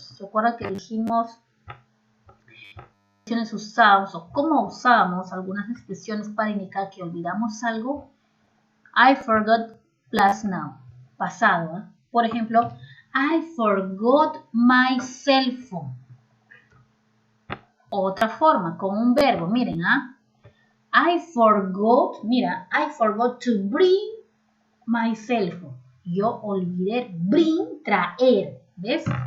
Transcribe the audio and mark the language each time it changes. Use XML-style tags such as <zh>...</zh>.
<es>¿Se acuerdan que dijimos expresiones usamos o cómo usamos algunas expresiones para indicar que olvidamos algo?</es> <en>I forgot plus now,</en> <es>pasado.</es> <en>¿Eh?</en> <es>Por ejemplo,</es> <en>I forgot my cell phone.</en> <es>Otra forma, con un verbo, miren, ¿ah?</es> <en>I forgot to bring my cell phone.</en> <es>Yo olvidé bring, traer, ¿ves?</es>